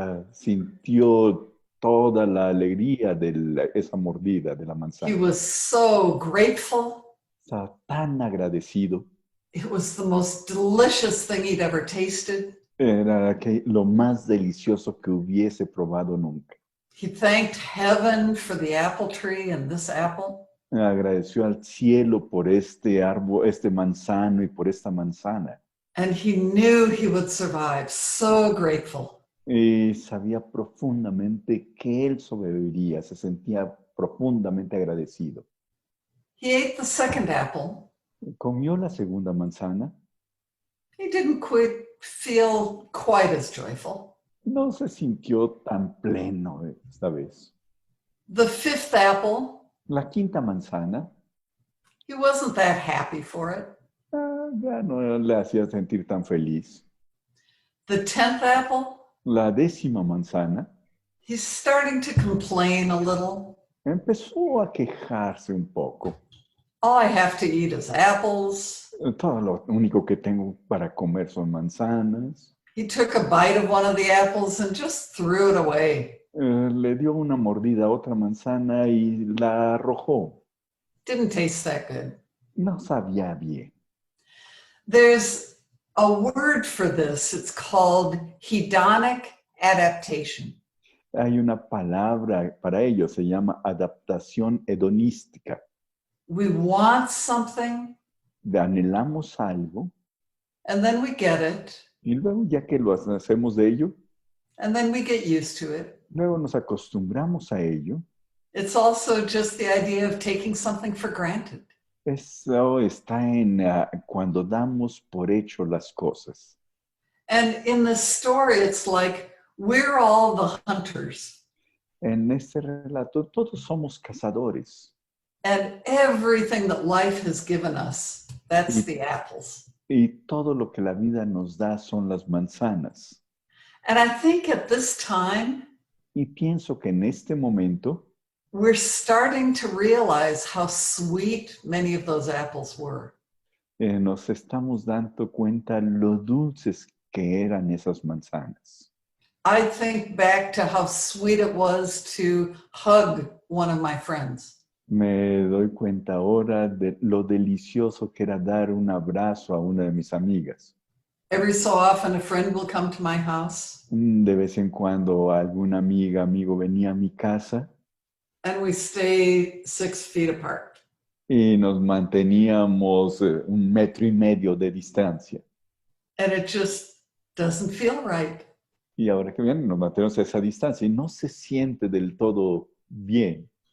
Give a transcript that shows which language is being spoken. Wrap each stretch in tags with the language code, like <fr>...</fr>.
<es>Sintió toda la alegría de esa mordida de la</es> <en>He</en> <es>manzana.</es> <en>was so grateful.</en> <es>Estaba tan agradecido.</es> <en>It was the most delicious thing he'd ever tasted.</en> <es>Era lo más delicioso que hubiese probado nunca.</es> <en>He thanked heaven for the apple tree and this apple.</en> <es>Agradeció al cielo por este árbol, este manzano y por esta manzana.</es> <en>And he knew he would survive. So grateful.</en> <es>Y sabía profundamente que él sobreviviría, se sentía profundamente agradecido.</es> <en>He ate the second apple.</en> <es>Comió la segunda manzana.</es> <en>He didn't feel quite as joyful.</en> <es>No se sintió tan pleno esta vez.</es> <en>The fifth apple,</en> <es>La quinta manzana</es> <en>he wasn't that happy for it.</en> <es>ya no le hacía sentir tan feliz.</es> <en>The 10th apple,</en> <es>La 10ª manzana</es> <en>he's starting to complain a little.</en> <es>empezó a quejarse un poco.</es> <en>All I have to eat is apples.</en> <es>Todo lo único que tengo para comer son manzanas.</es> <en>He took a bite of one of the apples and just threw it away.</en> <es>Le dio una mordida a otra manzana y la arrojó.</es> <en>Didn't taste that good.</en> <es>No sabía bien.</es> <en>There's a word for this. It's called hedonic adaptation.</en> <es>Hay una palabra para ello, se llama adaptación hedonística.</es> <en>We want something,</en> <es>Anhelamos algo</es> <en>and then we get it,</en> <es>y luego ya que lo hacemos de ello,</es> <en>and then we get used to it.</en> <es>luego nos acostumbramos a ello.</es> <en>It's also just the idea of taking something for granted.</en> <es>Eso está en cuando damos por hecho las cosas.</es> <en>And in this story, it's like we're all the hunters,</en> <es>En este relato todos somos cazadores</es> <en>and everything that life has given us, that's the apples.</en> <es>y todo lo que la vida nos da son las manzanas.</es> <en>And I think at this time,</en> <es>Y pienso que en este momento</es> <en>we're starting to realize how sweet many of those apples were.</en> <es>nos estamos dando cuenta lo dulces que eran esas manzanas.</es> <en>I think back to how sweet it was to hug one of my friends.</en> <es>Me doy cuenta ahora de lo delicioso que era dar un abrazo a una de mis amigas.</es> <en>Every so often, a friend will come to my house,</en> <es>De vez en cuando alguna amiga, amigo venía a mi casa</es> <en>and we stay 6 feet apart.</en> <es>y nos manteníamos 1,5 metros de distancia.</es> <en>And it just doesn't feel right.</en> <es>Y ahora que vienen, nos mantenemos a esa distancia y no se siente del todo bien,</es>